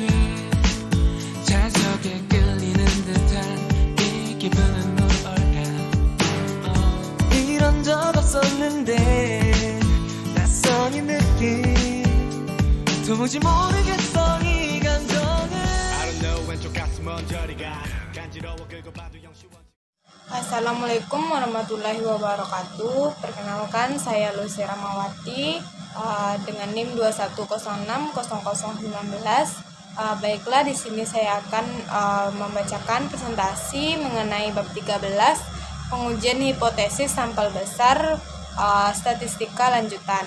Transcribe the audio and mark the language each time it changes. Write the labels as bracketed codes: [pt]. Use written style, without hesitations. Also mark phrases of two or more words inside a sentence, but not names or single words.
[ko] 자석에 끌리는 듯한 이 기분은 뭘까. 이런 적 없었는데 낯선 이 느낌 도무지 모르겠어 이 감정을. [ar] السلام عليكم ورحمة الله وبركاته. [id] Perkenalkan, saya Lucy Ramawati dengan NIM 21060019. Baiklah, di sini saya akan membacakan presentasi mengenai bab 13, pengujian hipotesis sampel besar, statistika lanjutan.